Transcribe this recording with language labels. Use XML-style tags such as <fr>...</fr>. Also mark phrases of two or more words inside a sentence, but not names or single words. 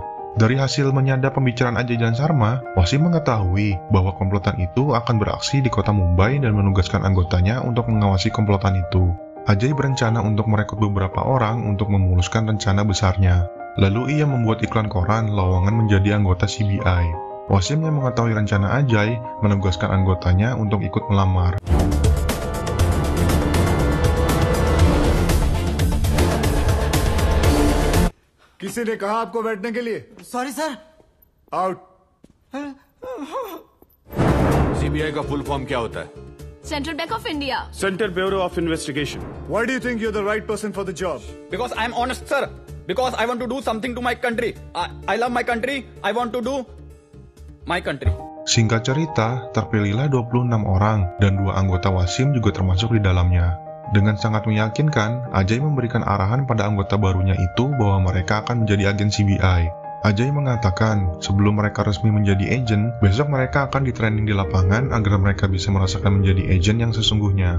<id>Dari hasil menyadap pembicaraan Ajay dan Sharma, Wasim mengetahui bahwa komplotan itu akan beraksi di kota Mumbai dan menugaskan anggotanya untuk mengawasi komplotan itu. Ajay berencana untuk merekrut beberapa orang untuk memuluskan rencana besarnya. Lalu ia membuat iklan koran lowongan menjadi anggota CBI. Wasim yang mengetahui rencana Ajay menugaskan anggotanya untuk ikut melamar.</id> <hi>किसी ने कहा आपको बैठने के लिए?</hi> <en>sorry sir. आउट।</en> <hi>सीबीआई का</hi> <en>full form</en> <hi>क्या होता है? सेंट्रल बैंक ऑफ इंडिया।</hi> <en>Central Bureau of Investigation. Why do you think you're the right person for the job? Because I'm honest, sir. Because I want to do something to my country. I love my country. I want to do my country.</en> <id>Singkat cerita, terpilihlah 26 orang dan 2 anggota Wasim juga termasuk di dalamnya. Dengan sangat meyakinkan, Ajay memberikan arahan pada anggota barunya itu bahwa mereka akan menjadi agen CBI. Ajay mengatakan, sebelum mereka resmi menjadi agen, besok mereka akan di-training di lapangan agar mereka bisa merasakan menjadi agen yang sesungguhnya.</id>